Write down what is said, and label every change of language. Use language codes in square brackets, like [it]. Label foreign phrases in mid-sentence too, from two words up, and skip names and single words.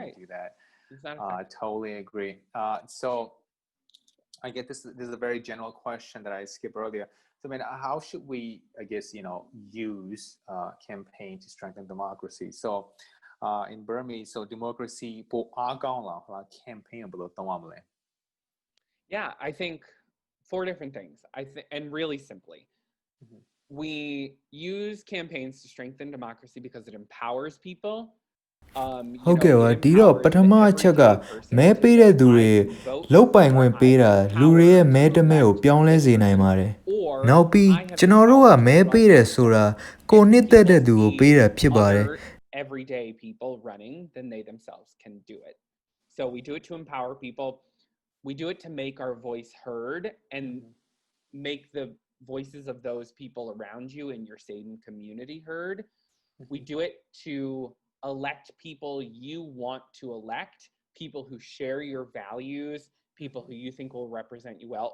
[en] right. you do that. It's not I totally agree. So I get this is a very general question that I skipped earlier. So I mean, how should we, I guess, use campaign to strengthen democracy? So in Burmese, so democracy [my] ပိုအားကောင်းလာ campaign ဘယ်လိုသုံးရမလဲ? [en] Yeah, I think 4 different things. And really simply, we use campaigns to strengthen democracy because it empowers people. [my] ဟုတ်ကဲ့ပါဒီတော့ပထမအချက်ကမဲပေးတဲ့သူတွေလောက်ပိုင်ခွင့်ပေးတာလူတွေရဲ့မဲတမဲကိုပြောင်းလဲစေနိုင်ပါတယ်နောက်ပြီးကျွန်တော်တို့ကမဲပေးတယ်ဆိုတာကိုနှစ်သက်တဲ့သူကိုပေးတာဖြစ်ပါတယ် [en] everyday people running than they themselves can do it. So we do it to empower people. We do it to make our voice heard and make the voices of those people around you in your state and community heard. We do it to elect people you want to elect, people who share your values, people who you think will represent you well.